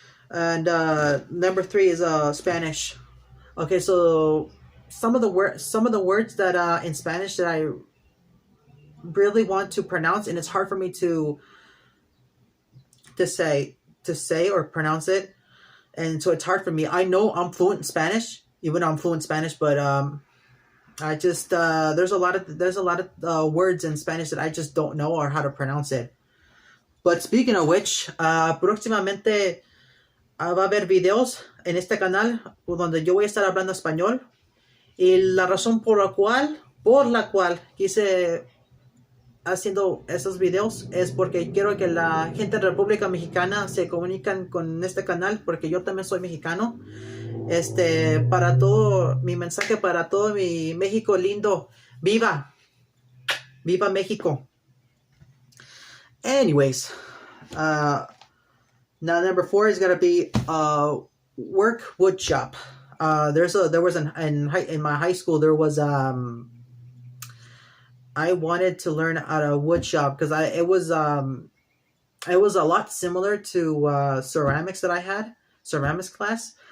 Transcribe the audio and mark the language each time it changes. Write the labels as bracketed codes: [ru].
[en] And number 3 is Spanish. Okay, so some of the words that in Spanish that I really want to pronounce, and it's hard for me to say or pronounce it, and so it's hard for me. I know I'm fluent in Spanish, even though I'm fluent in Spanish, but I just there's a lot of words in Spanish that I just don't know or how to pronounce it. But speaking of which, [es] próximamente va a haber videos en este canal donde yo voy a estar hablando español, y la razón por la cual quise haciendo esos videos es porque quiero que la gente de República Mexicana se comunican con este canal, porque yo también soy mexicano. Para todo mi mensaje, para todo mi México lindo, viva México. [en] Anyways, now number 4 is gonna be work wood shop. In my high school there was I wanted to learn how to wood shop because it was a lot similar to ceramics that I had, ceramics class.